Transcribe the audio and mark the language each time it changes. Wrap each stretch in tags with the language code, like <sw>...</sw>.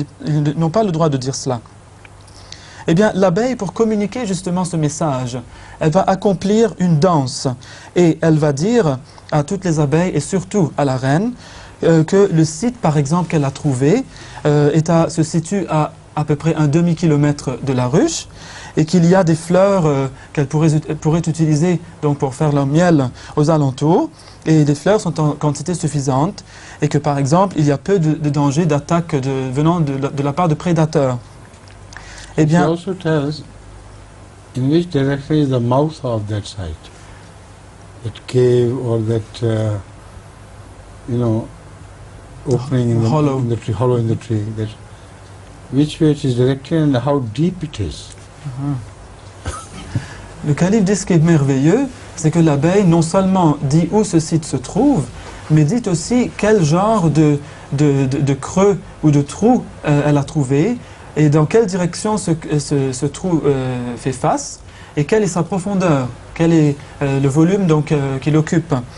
<fr>Ils n'ont pas le droit de dire cela. Eh bien, l'abeille, pour communiquer justement ce message, elle va accomplir une danse, et elle va dire à toutes les abeilles, et surtout à la reine, que le site, par exemple, qu'elle a trouvé se situe à peu près un demi-kilomètre de la ruche et qu'il y a des fleurs qu'elle pourrait utiliser donc, pour faire leur miel aux alentours. Et les fleurs sont en quantité suffisante et que, par exemple, il y a peu de danger d'attaque venant de la part de prédateurs. Eh bien,</fr> <en>It also tells in which direction is the mouth of that site, that cave or that opening in the Hollow. in the tree, hollow in the tree, that which way it is directed and how deep it is.</en> <fr>Le calife dit ce qui est merveilleux, c'est que l'abeille non seulement dit où ce site se trouve, mais dit aussi quel genre de creux ou de trou elle a trouvé et dans quelle direction ce trou fait face et quelle est sa profondeur, quel est le volume qu'il occupe.</fr>